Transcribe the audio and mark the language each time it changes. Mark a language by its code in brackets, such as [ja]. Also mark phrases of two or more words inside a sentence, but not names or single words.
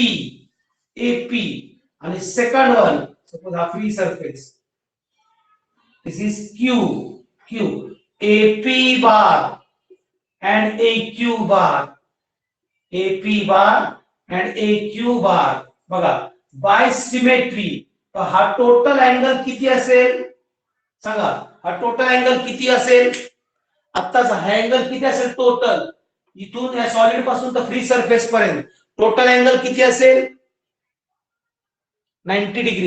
[en] AP आणि second one suppose हा free surface, this is Q. Q AP bar and AQ bar. AP bar and AQ bar. [mr] बघा, [en] by symmetry [mr] हा [en] total angle [mr] किती असेल सांगा? हा [en] total angle [mr] किती असेल? आत्ताचा हा अँगल किती असेल टोटल? इथून या सॉलिड पासून तर [en] free surface [mr] पर्यंत [en] total angle [mr] किती असेल? [en] 90 डिग्री.